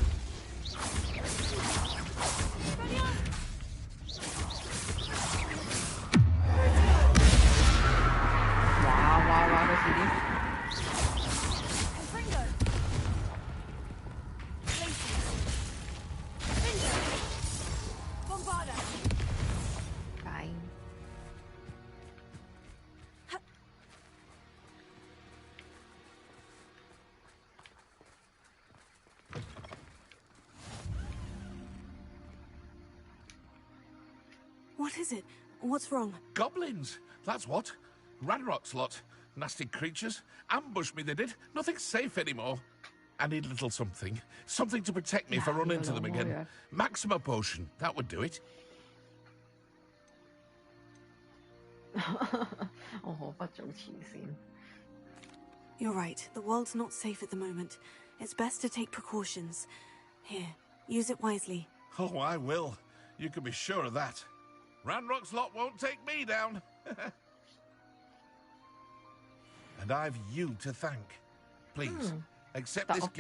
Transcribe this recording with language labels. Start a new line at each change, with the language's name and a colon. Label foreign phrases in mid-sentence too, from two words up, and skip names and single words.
English: Revelio!
Cantonese: 哇！佢遲啲。
English: Confringo! Bombarda! Fine. What is it? What's wrong? Goblins, that's what. Ranrock's lot. Nasty creatures. Ambushed me, they did. Nothing's safe anymore. I need a little something. Something to protect me if I run into them again. Maxima potion, that would do it. 我何不早遲先 You're right. The world's not safe at the moment. It's best to take precautions. Here, use it wisely. Oh, I will. You can be sure of that. Ranrock's lot won't take me down. And I've you to thank. Please, accept this gift.